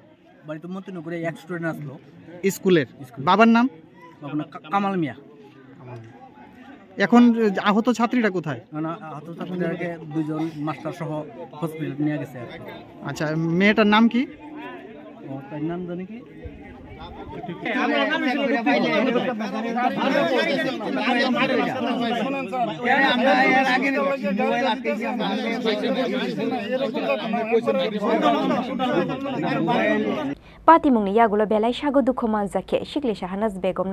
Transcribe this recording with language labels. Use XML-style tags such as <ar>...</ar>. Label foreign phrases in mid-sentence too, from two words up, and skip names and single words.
<bn>বাড়ি তো মতিনগরে এক স্টুডেন্ট আসলো স্কুলের বাবার নাম কামাল মিয়া এখন আহত ছাত্রীরা কোথায় না আহত ছাত্রীদেরকে দুজন মাস্টার সহ হসপিটাল নিয়ে গেছে আচ্ছা মেয়েটার নাম কি তার নাম জানি কি</bn> <trp>Pati mungni yagulo belai sago dukho manjake sikli Shahanaz Begum</trp>